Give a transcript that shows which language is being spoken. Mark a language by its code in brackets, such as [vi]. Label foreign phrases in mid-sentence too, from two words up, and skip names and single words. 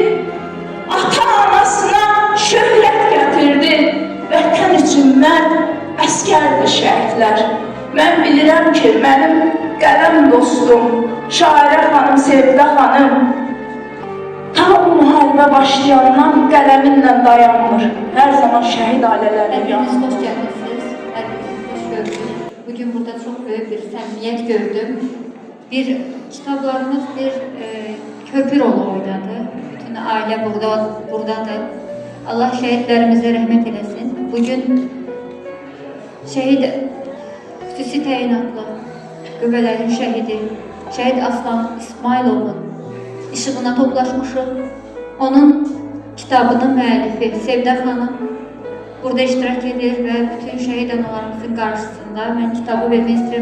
[az] Ata-anasına şöhrət gətirdi, vətən üçün mən əskərdi şəhidlər. Mən bilirəm ki, mənim qələm dostum, şairə xanım Sevdə xanım, ta o müharibə başlayandan qələminlə dayanmır. Hər zaman şəhid ailələrlə [tr] Hepiniz hoş geldiniz. Hepiniz hoş gördük. Bugün burada çok büyük bir samimiyet gördüm. Bir kitaplarımız bir köprü rolu oynadı. Bütün aile buradadır. Allah şehitlerimize rahmet eylesin. [az] Bugün şehit xüsusi təyinatlı qüvvələrin şəhidi, şəhid Aslan İsmailovun işığına toplaşmışıq. Onun kitabının müəllifi Sevdə xanım burada iştirak edir və bütün şəhid analarımızın qarşısında mən kitabı vermək istəyirəm.